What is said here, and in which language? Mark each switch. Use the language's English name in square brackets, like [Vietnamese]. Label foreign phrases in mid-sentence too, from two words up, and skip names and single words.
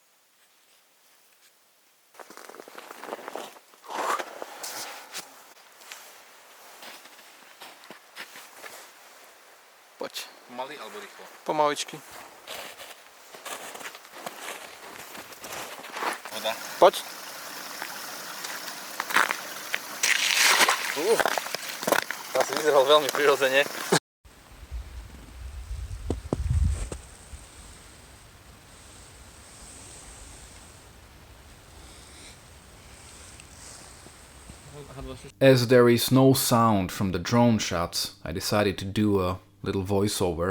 [Slovak] Poď. Pomaly alebo rýchlo? Pomaličky. Voda. Poď. To asi vyzeral veľmi prirodzene. [English] As there is no sound from the drone shots, I decided to do a little voiceover.